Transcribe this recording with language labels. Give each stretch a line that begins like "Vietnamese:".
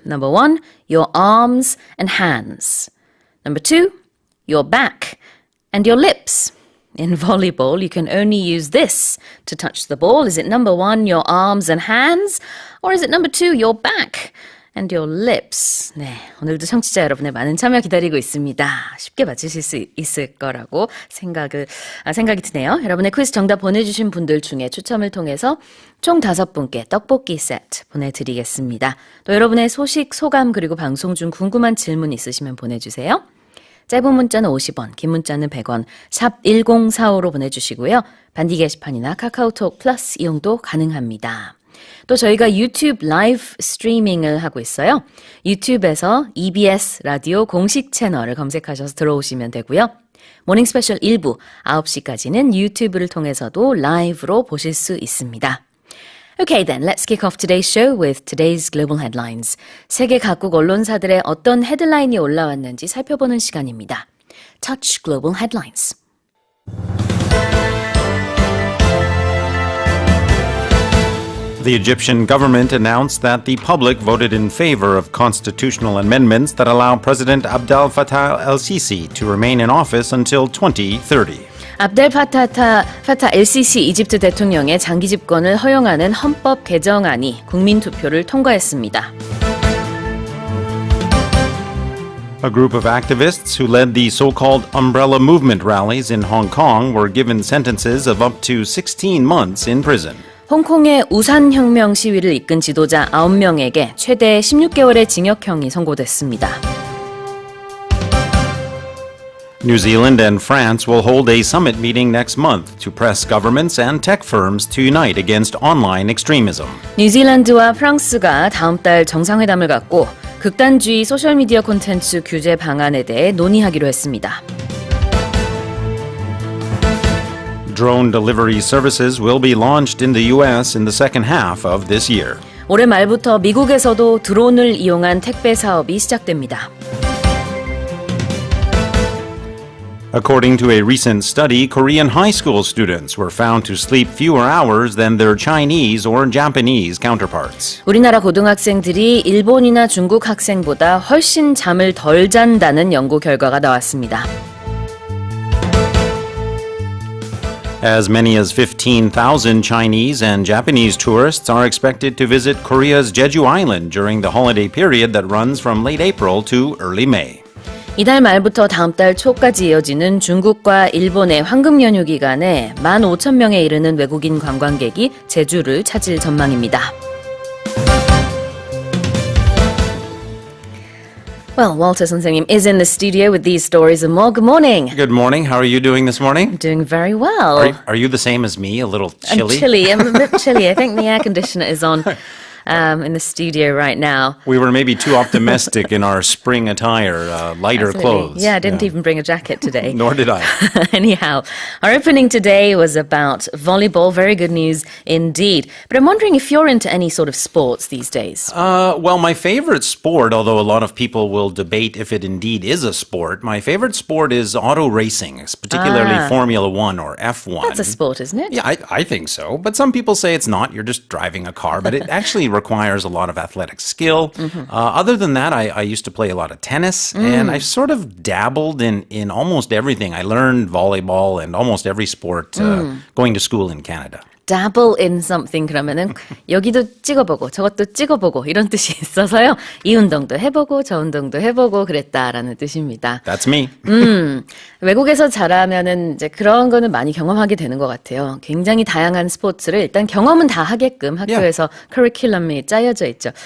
English: Number 1, your arms and hands. Number 2, your back and your lips. In volleyball, you can only use this to touch the ball. Is it number 1, your arms and hands? Or is it number 2, your back and your lips?
Korean: 네, 오늘도 청취자 여러분의 많은 참여 기다리고 있습니다. 쉽게 맞추실 수 있을 거라고 생각이 드네요. 여러분의 퀴즈 정답 보내주신 분들 중에 추첨을 통해서 총 5분께 떡볶이 세트 보내드리겠습니다. 또 여러분의 소식, 소감 그리고 방송 중 궁금한 질문 있으시면 보내주세요. 짧은 문자는 50원, 긴 문자는 100원, 샵 1045로 보내주시고요. 반디 게시판이나 카카오톡 플러스 이용도 가능합니다. 또 저희가 유튜브 라이브 스트리밍을 하고 있어요. 유튜브에서 EBS 라디오 공식 채널을 검색하셔서 들어오시면 되고요. 모닝 스페셜 1부 9시까지는 유튜브를 통해서도 라이브로 보실 수 있습니다.
English: Okay, then, let's kick off today's show with today's global headlines.
Korean: 세계 각국 언론사들의 어떤 헤드라인이 올라왔는지 살펴보는 시간입니다.
English: Touch Global Headlines. The Egyptian government announced that the public voted in favor of constitutional amendments that allow President Abdel Fattah el-Sisi to remain in office until 2030.
Korean: 압델 파타 LCC 이집트 대통령의 장기 집권을 허용하는 헌법 개정안이 국민 투표를 통과했습니다.
English: A group of activists who led the so-called umbrella movement rallies in Hong Kong were given sentences of up to 16 months in prison.
Korean: 홍콩의 우산혁명 시위를 이끈 지도자 9명에게 최대 16개월의 징역형이 선고됐습니다.
English: New Zealand and France will hold a summit meeting next month to press governments and tech firms to unite against online extremism.
Korean: 뉴질랜드와 프랑스가 다음 달 정상회담을 갖고 극단주의 소셜미디어 콘텐츠 규제 방안에 대해 논의하기로 했습니다.
English: Drone delivery services will be launched in the U.S. in the second half of this year.
Korean: 올해 말부터 미국에서도 드론을 이용한 택배 사업이 시작됩니다.
English: According to a recent study, Korean high school students were found to sleep fewer hours than their Chinese or Japanese counterparts.
Korean: 우리나라 고등학생들이 일본이나 중국 학생보다 훨씬 잠을 덜 잔다는 연구 결과가 나왔습니다.
English: As many as 15,000 Chinese and Japanese tourists are expected to visit Korea's Jeju Island during the holiday period that runs from late April to early May.
Korean: 이달 말부터 다음 달 초까지 이어지는 중국과 일본의 황금 연휴 기간에 15,000명에 이르는 외국인 관광객이 제주를 찾을 전망입니다.
English: Well, Walter 선생님 is in the studio with these stories and more. Good morning. Good morning. How are you doing this morning? I'm doing very well. Are you the same as me? A little chilly? I'm chilly. I'm a bit chilly. I think the air conditioner is on. in the studio right now. We were maybe too optimistic in our spring attire, lighter Absolutely. clothes. Yeah, I didn't even bring a jacket today. Nor did I. Anyhow, our opening today was about volleyball. Very good news indeed. But I'm wondering if you're into any sort of sports these days. Well, my favorite sport, although a lot of people will debate if it indeed is a sport, my favorite sport is auto racing, particularly Formula One or F1. That's a sport, isn't it? Yeah, I think so. But some people say it's not. You're just driving a car. But it actually requires a lot of athletic skill. Other than that, I used to play a lot of tennis. And I sort of dabbled in almost everything. I learned volleyball and almost every sport going to school in Canada. Dabble in something
Korean: 그러면은 여기도 찍어보고 저것도 찍어보고 이런 뜻이 있어서요. 이 운동도 해보고 저 운동도 해보고 그랬다라는 뜻입니다.
English: That's me.
Korean: 외국에서 자라면은 이제 그런 거는 많이 경험하게 되는 것 같아요. 굉장히 다양한 스포츠를 일단 경험은 다 하게끔 학교에서 커리큘럼이 짜여져 있죠.